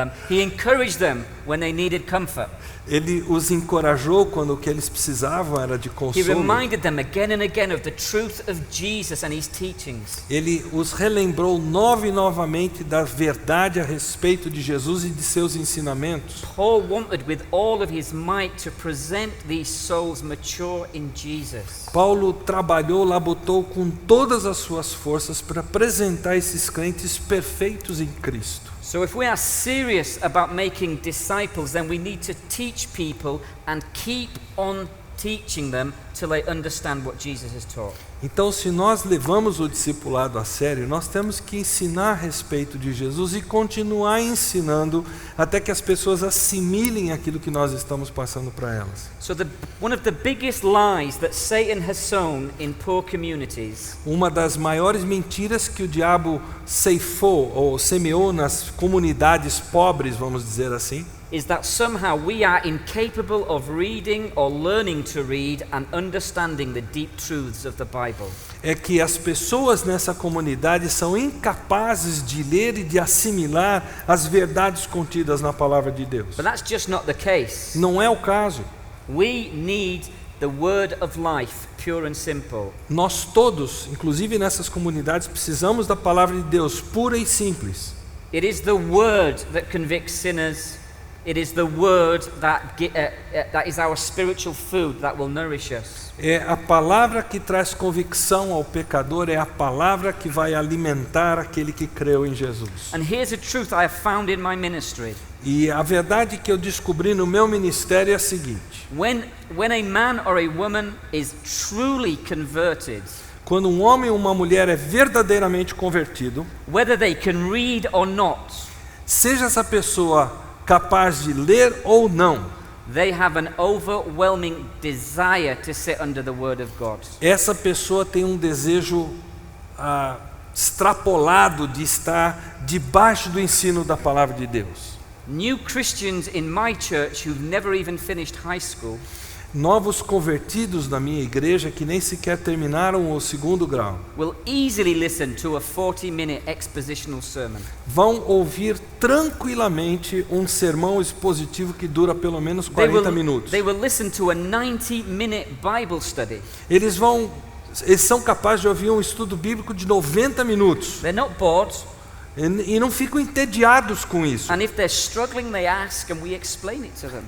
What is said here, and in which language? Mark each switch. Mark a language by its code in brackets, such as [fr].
[en] He encouraged them when they needed comfort. [pt] Ele os encorajou quando o que eles precisavam era de [en] He [pt] consolo. [en] reminded them again and again of the truth of Jesus and his teachings. [pt] Ele os relembrou novamente da verdade a respeito de Jesus e de seus ensinamentos. [en] Paul wanted with all of his might to present these souls mature in Jesus. [pt] Paulo trabalhou, labutou com todas as suas forças para apresentar esses crentes perfeitos em Cristo. [en] So if we are serious about making disciples, then we need to teach people and keep on teaching them till they understand what Jesus has taught. [pt] Então, se nós levamos o discipulado a sério, nós temos que ensinar a respeito de Jesus e continuar ensinando até que as pessoas assimilem aquilo que nós estamos passando para elas. [en] So one of the biggest lies that Satan has sown in poor communities [pt] Uma das maiores mentiras que o diabo ceifou ou semeou nas comunidades pobres, vamos dizer assim, [en] is that somehow we are incapable of reading or learning to read and understanding the deep truths of the Bible. [pt] é que as pessoas nessa comunidade são incapazes de ler e de assimilar as verdades contidas na palavra de Deus. [en] But that's just not the case. [pt] Não é o caso. [en] We need the word of life, pure and simple. [pt] Nós todos, inclusive nessas comunidades, precisamos da palavra de Deus pura e simples. [en] It is the word that convicts sinners. It is the word that is our spiritual food that will nourish us. [pt] É a palavra que traz convicção ao pecador, é a palavra que vai alimentar aquele que creu em Jesus. [en] And here's a truth I have found in my ministry. [pt] E a verdade que eu descobri no meu ministério é a seguinte: [en] When a man or a woman is truly converted, [pt] quando um homem ou uma mulher é verdadeiramente convertido, [en] whether they can read or not, [pt] seja essa pessoa capaz de ler ou não, [en] they have an overwhelming desire to sit under the Word of God. [pt] Essa pessoa tem um desejo extrapolado de estar debaixo do ensino da palavra de Deus. [en] New Christians in my church who've never even finished high school [pt] Novos convertidos na minha igreja que nem sequer terminaram o 2º grau [en] will easily listen to a 40-minute expositional sermon. [pt] vão ouvir tranquilamente um sermão expositivo que dura pelo menos [en] They [pt] 40 minutos. [en] will listen to a 90-minute Bible study. [pt] Eles são capazes de ouvir um estudo bíblico de 90 minutos [en] They're not bored, [pt] e não ficam entediados com isso. [en] and if they're struggling, they ask and we explain it to them.